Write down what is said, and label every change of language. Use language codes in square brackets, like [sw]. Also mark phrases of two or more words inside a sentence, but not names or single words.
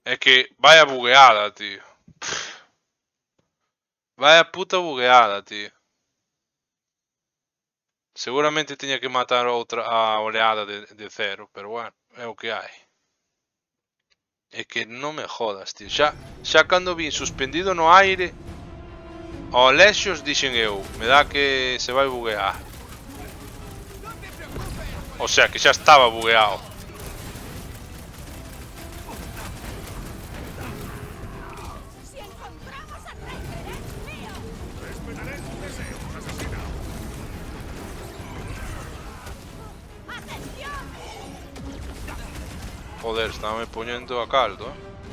[es] Es que vaya bugueada, tío. Vaya puta bugueada, tío. Seguramente tenía que matar a oleada de cero, pero bueno, es lo que hay. Es que no me jodas, tío. [gl] Xa cando vi suspendido no aire, ao lexos dixen eu, me dá que se vai buguear. [es] O sea, [gl] que xa estaba bugueado. [es] Si encontramos a Raker, es mío. Respetaré tus deseos, asesina. ¡Atención! Joder, estaba poniendo a caldo, eh.